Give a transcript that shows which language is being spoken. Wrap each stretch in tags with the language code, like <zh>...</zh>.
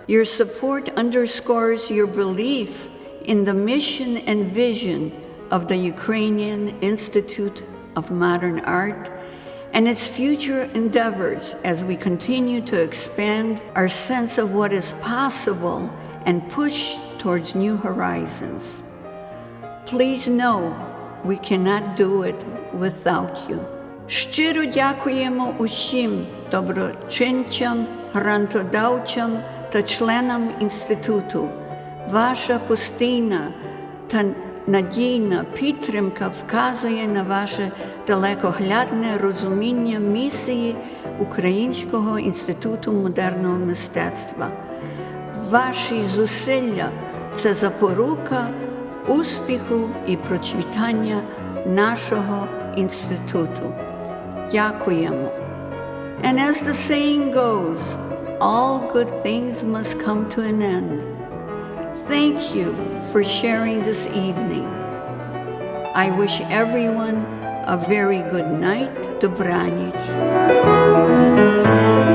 <en>Your support underscores your belief in the mission and vision of the Ukrainian Institute of Modern Art and its future endeavors as we continue to expand our sense of what is possible and push towards new horizons. Please know we cannot do it without you.</en> <uk>Щиро дякуємо усім доброчинцям, грантодавцям та членам інституту. Ваша постійна та надійна підтримка вказує на ваше далекоглядне розуміння місії Українського інституту модерного мистецтва. Ваші зусилля – це запорука успіху і процвітання нашого інституту. Дякуємо.</uk> <en>And as the saying goes, all good things must come to an end. Thank you for sharing this evening. I wish everyone a very good night.</en> <uk>Добраніч.</uk>